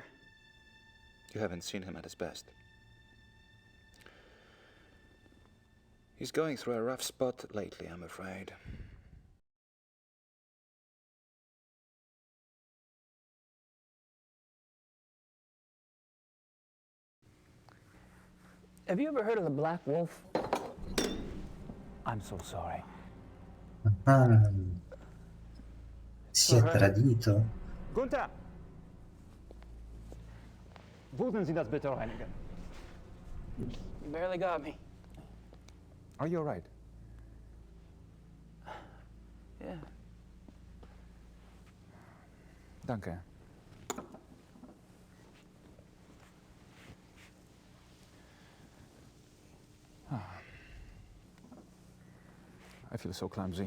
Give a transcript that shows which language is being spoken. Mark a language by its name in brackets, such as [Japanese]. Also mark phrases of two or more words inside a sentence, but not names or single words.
[English] You haven't seen him at his best. He's going through a rough spot lately, I'm afraid. Have you ever heard of the Black Wolf? I'm so sorry. [Italian] Ah, si è tradito. Gunther! [German] Würden Sie das bitte reinigen? [English] You barely got me. Are you all right? Yeah. Danke. I feel so clumsy.